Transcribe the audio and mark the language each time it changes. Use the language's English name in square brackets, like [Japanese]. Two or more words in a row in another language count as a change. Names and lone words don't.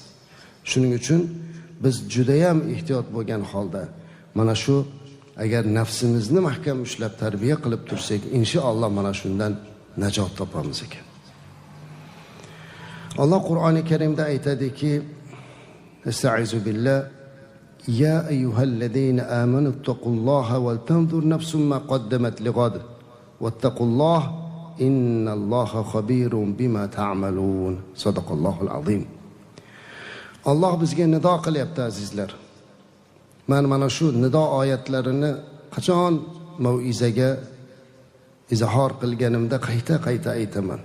[Uzbek] Shuning uchun biz juda ham ehtiyot bo'lgan holda mana shu agar nafsimizni mahkam ushlab tarbiya qilib tursak, inshaalloh mana shundan najot topamiz ekan. Alloh Qur'oni Karimda aytadiki, [Arabic] أستعيذ بالله يا أيها الذين آمنوا اتقوا الله ولتنظر نفس ما قدمت لغد واتقوا الله إن الله خبير بما تعملون. صدق الله العظيم. [Uzbek] Alloh bizga nido qilyapti azizlar. Men mana shu nido oyatlarini qachon mau'izaga izhor qilganimda qayta aytaman.